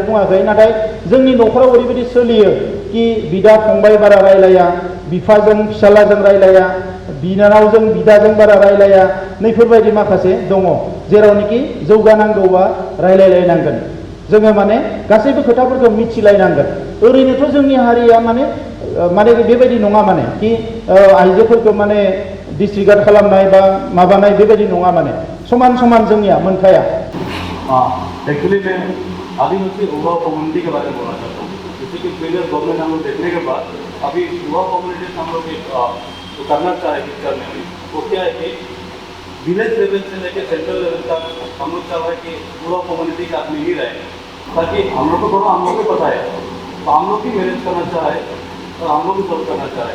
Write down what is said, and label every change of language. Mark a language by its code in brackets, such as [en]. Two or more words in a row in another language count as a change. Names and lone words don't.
[brx] बुङाखै नाथाय जोंनि न'खराव ओरैबायदि सोलियो कि बिदा फंबाय बारा रायलाया बिफाजों फिसालाजों रायलाया बिनानावजों बिदाजों बारा रायलाया नैफोरबायदि माखासे दङ जेरावनोखि जौगानांगौबा रायलायलायनांगोन जोङो माने गासैबो खोथाफोरखौ मिथिलायनांगोन ओरैनोथ' जोंनि हारिया माने बेबायदि नङा माने कि आइजोफोरखौ माने डिसरिगार्ड खालामनाय बा माबानाय बेबायदि नङा माने समान समान जोंनिया मोनथाया [hi] एक्चुअली मैं आदिवासी अभिभावक कम्युनिटी के बारे में बोलना चाहता हूँ क्योंकि [en] previous government [hi] हम लोग देखने के बाद अभी युवा कम्युनिटीज हम लोग तो करना चाहे करने में वो क्या है कि [en] village level [hi] से लेकर [en] central level [hi] तक हम लोग चाह रहे हैं कि पूरा कम्युनिटी का आदमी ही रहे, ताकि हम लोग को थोड़ा हम लोग को पता है तो हम लोग ही मैनेज करना चाहे और हम लोग भी सॉल्व करना चाहे।